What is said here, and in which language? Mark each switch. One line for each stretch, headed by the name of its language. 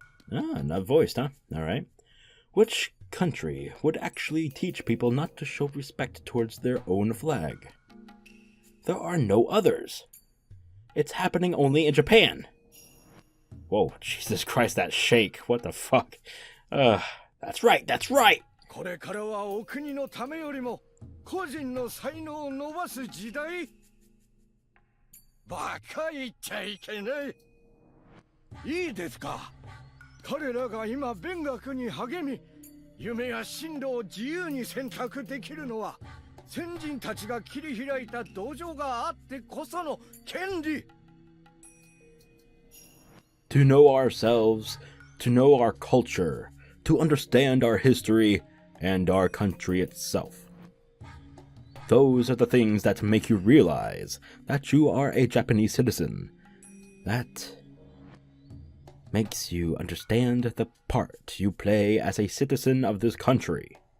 English: Not voiced, huh? Alright. Which country would actually teach people not to show respect towards their own flag? There are no others. It's happening only in Japan. Whoa, Jesus Christ, that shake. What the fuck? That's right, that's right!
Japanese: これからはお国のためよりも個人の才能を伸ばす時代。バカ言っちゃいけない。いいですか。彼らが今勉学に励み、夢や進路を自由に選択できるのは先人たちが切り開いた道場があってこその権利。
English: To know ourselves, to know our culture, to understand our history and our country itself. Those are the things that make you realize that you are a Japanese citizen. That makes you understand the part you play as a citizen of this country.